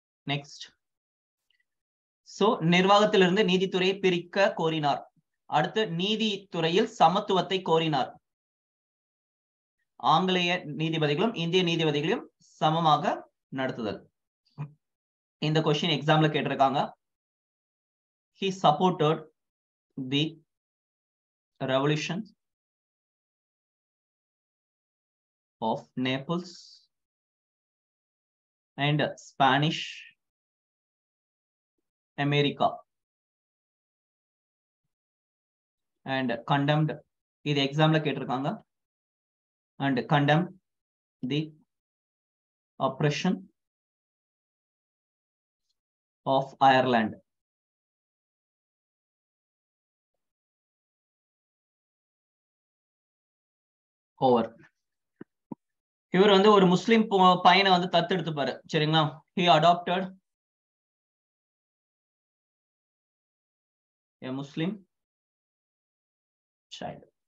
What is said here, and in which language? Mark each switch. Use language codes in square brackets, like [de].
[ta] Next. So நிர்வாகத்திலிருந்து நீதித்துறையை பிரிக்க கோரினார். அடுத்து நீதித்துறையில் சமத்துவத்தை கோரினார். ஆங்கிலேய நீதிபதிகளும் இந்திய நீதிபதிகளையும் சமமாக நடத்துதல். இந்த கொஸ்டின் எக்ஸாம்ல கேட்டிருக்காங்க. [en] He supported the revolution of Naples and Spanish America and condemned, [ta] இது எக்ஸாம்ல கேட்டிருக்காங்க, [en] and condemned the oppression of Ireland. Over. [ta] இவர் வந்து ஒரு முஸ்லிம் பையனை வந்து தத்தெடுத்துப்பாரு. சரிங்களா? [en] He adopted a Muslim child.